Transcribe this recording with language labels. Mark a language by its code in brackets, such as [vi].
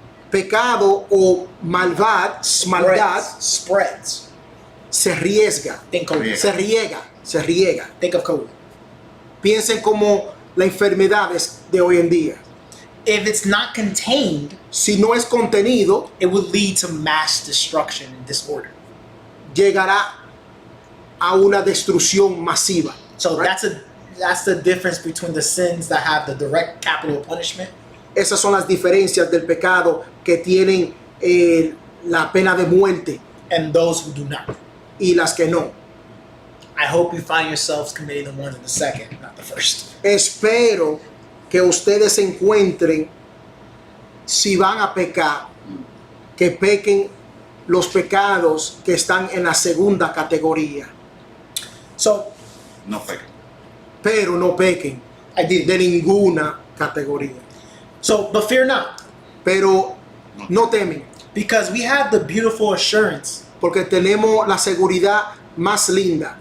[es] pecado o maldad [en] spreads. [es] se riega, [en] Think COVID. [es] se riega. [en] Think of COVID. [es] Piensen como las enfermedades de hoy en día. [en] If it's not contained, [es] Si no es contenido, [en] it would lead to mass destruction and disorder. [es] llegará a una destrucción masiva. [en] So Right? that's the difference between the sins that have the direct capital punishment [es] Esas son las diferencias del pecado que tienen la pena de muerte [en] and those who do not. [es] y las que no. [en] I hope you find yourselves committing the one in the second, not the first. [es] Espero que ustedes encuentren, si van a pecar, que pequen los pecados que están en la segunda categoría, [en] So [es] No pecan. pero no pequen [en] I did. [es] de ninguna categoría. [en] So, but fear not, [es] Pero no temen, [en] because we have the beautiful assurance [es] porque tenemos la seguridad más linda